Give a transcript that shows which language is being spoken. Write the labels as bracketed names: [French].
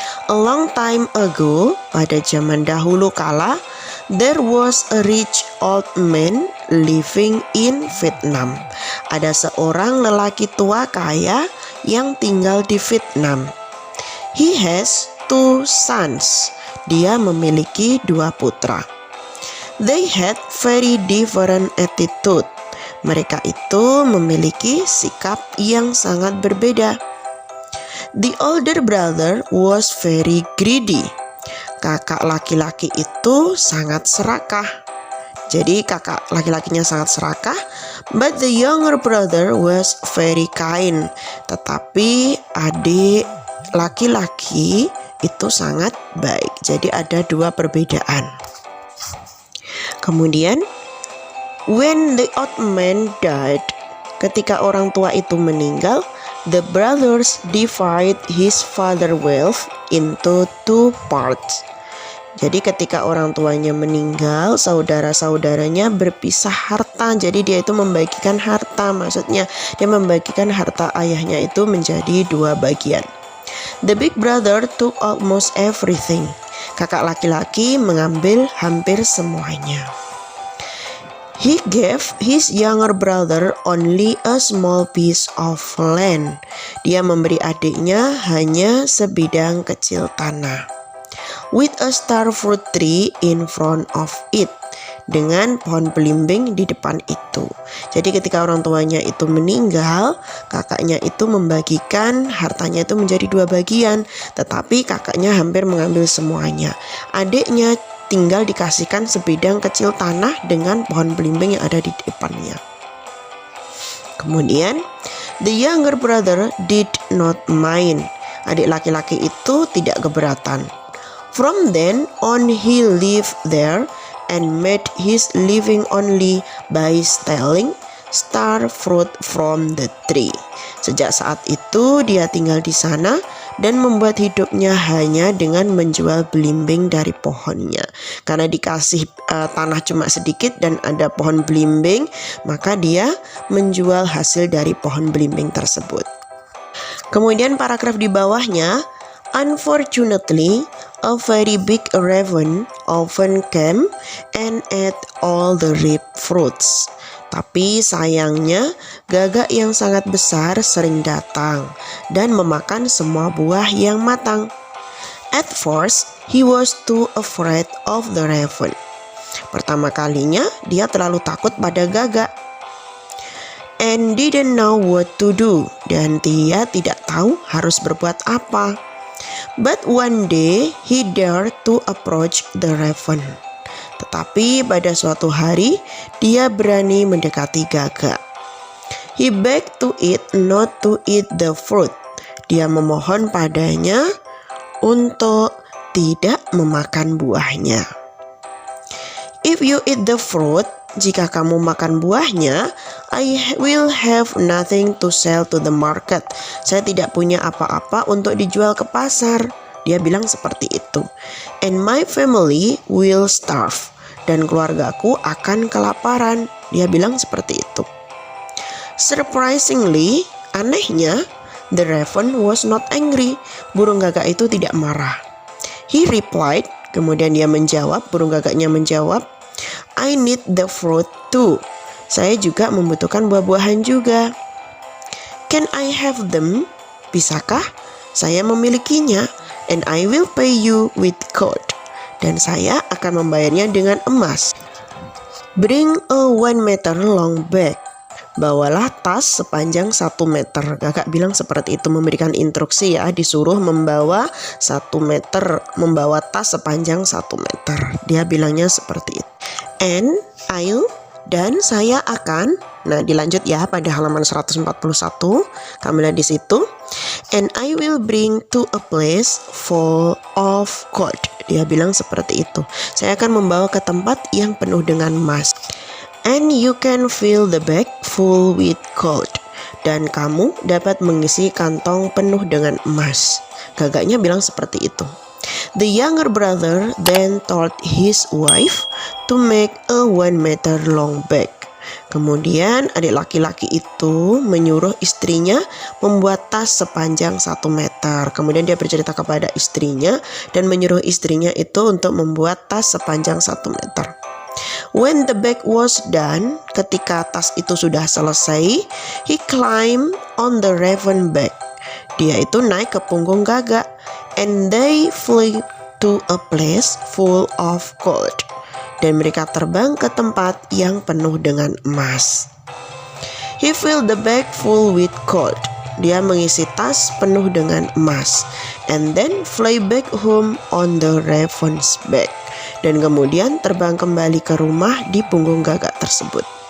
[English] A long time ago, [Indonesian] pada zaman dahulu kala, [English] there was a rich old man living in Vietnam. [Indonesian] Ada seorang lelaki tua kaya yang tinggal di Vietnam. [English] He has 2 sons. [Indonesian] Dia memiliki 2 putra. [English] They had very different attitude. [Indonesian] Mereka itu memiliki sikap yang sangat berbeda. [English] The older brother was very greedy. [Indonesian] Kakak laki-laki itu sangat serakah. Jadi kakak laki-lakinya sangat serakah. [English] But the younger brother was very kind. [Indonesian] Tetapi adik laki-laki itu sangat baik. Jadi ada 2 perbedaan. Kemudian, [English] when the old man died, [Indonesian] ketika orang tua itu meninggal, [English] the brothers divide his father's wealth into 2 parts. [Indonesian] Jadi ketika orang tuanya meninggal, saudara-saudaranya berpisah harta. Jadi dia itu membagikan harta, maksudnya dia membagikan harta ayahnya itu menjadi 2 bagian. [English] The big brother took almost everything. [Indonesian] Kakak laki-laki mengambil hampir semuanya. [English] He gave his younger brother only a small piece of land. [Indonesian] Dia memberi adiknya hanya sebidang kecil tanah. [English] With a star fruit tree in front of it. [Indonesian] dengan pohon belimbing di depan itu. Jadi ketika orang tuanya itu meninggal, kakaknya itu membagikan hartanya itu menjadi 2 bagian, tetapi kakaknya hampir mengambil semuanya. Adiknya tinggal dikasihkan sebidang kecil tanah dengan pohon belimbing yang ada di depannya. Kemudian, [English] the younger brother did not mind. [Indonesian] Adik laki-laki itu tidak keberatan. [English] From then on he lived there and made his living only by stealing star fruit from the tree. [Indonesian] Sejak saat itu dia tinggal di sana dan membuat hidupnya hanya dengan menjual belimbing dari pohonnya. Karena dikasih tanah cuma sedikit dan ada pohon belimbing, maka dia menjual hasil dari pohon belimbing tersebut. Kemudian paragraf di bawahnya, [English] unfortunately, a very big raven often came and ate all the ripe fruits. [Indonesian] Tapi sayangnya, gagak yang sangat besar sering datang dan memakan semua buah yang matang. [English] At first, he was too afraid of the raven. [Indonesian] Pertama kalinya, dia terlalu takut pada gagak. [English] And didn't know what to do. [Indonesian] Dan dia tidak tahu harus berbuat apa. [English] But one day he dared to approach the raven. [Indonesian] Tetapi pada suatu hari dia berani mendekati gagak. [English] He begged to it not to eat the fruit. [Indonesian] Dia memohon padanya untuk tidak memakan buahnya. [English] If you eat the fruit, [Indonesian] jika kamu makan buahnya, [English] I will have nothing to sell to the market. [Indonesian] Saya tidak punya apa-apa untuk dijual ke pasar. Dia bilang seperti itu. [English] And my family will starve. [Indonesian] Dan keluargaku akan kelaparan. Dia bilang seperti itu. [English] Surprisingly, [Indonesian] anehnya, [English] the raven was not angry. [Indonesian] Burung gagak itu tidak marah. [English] He replied, [Indonesian] kemudian dia menjawab, burung gagaknya menjawab, [English] I need the fruit too. [Indonesian] Saya juga membutuhkan buah-buahan juga. [English] Can I have them? [Indonesian] Bisakah? Saya memilikinya. [English] And I will pay you with gold. [Indonesian] Dan saya akan membayarnya dengan emas. [English] Bring a 1 meter long bag. [Indonesian] Bawalah tas sepanjang 1 meter. Kakak bilang seperti itu, memberikan instruksi ya. Disuruh membawa 1 meter. Membawa tas sepanjang 1 meter. Dia bilangnya seperti itu. [English] And I'll, [Indonesian] dan saya akan. Nah, dilanjut ya pada halaman 141. Kamu lihat di situ. [English] And I will bring to a place full of gold. [Indonesian] Dia bilang seperti itu. Saya akan membawa ke tempat yang penuh dengan emas. [English] And you can fill the bag full with gold. [Indonesian] Dan kamu dapat mengisi kantong penuh dengan emas. Gagaknya bilang seperti itu. [English] The younger brother then told his wife to make a 1 meter long bag. [Indonesian] Kemudian adik laki-laki itu menyuruh istrinya membuat tas sepanjang 1 meter. Kemudian dia bercerita kepada istrinya dan menyuruh istrinya itu untuk membuat tas sepanjang 1 meter. [English] When the bag was done, [Indonesian] ketika tas itu sudah selesai, [English] he climbed on the raven back. [Indonesian] Dia itu naik ke punggung gagak, [English] and they flew to a place full of gold. [Indonesian] Dan mereka terbang ke tempat yang penuh dengan emas. [English] He filled the bag full with gold. [Indonesian] Dia mengisi tas penuh dengan emas. [English] And then fly back home on the raven's back. [Indonesian] Dan kemudian terbang kembali ke rumah di punggung gagak tersebut.